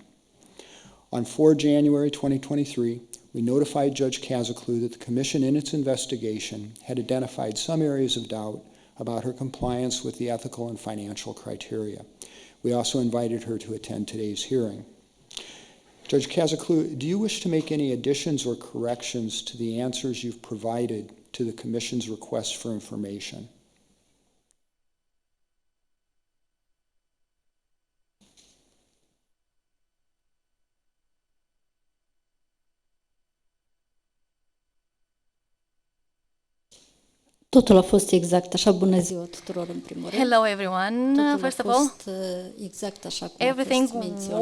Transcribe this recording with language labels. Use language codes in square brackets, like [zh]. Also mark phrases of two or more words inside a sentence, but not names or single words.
[en] On 4 January 2023, we notified Judge Cazacliu that the Commission in its investigation had identified some areas of doubt about her compliance with the ethical and financial criteria. We also invited her to attend today's hearing. Judge Cazacliu, do you wish to make any additions or corrections to the answers you've provided to the Commission's request for information? [ro] Totul a fost exact așa. Bună ziua tuturor în primul rând. [en] Hello everyone. First of all, [ro] exact așa cum a [en] everything [ro] fost menționat.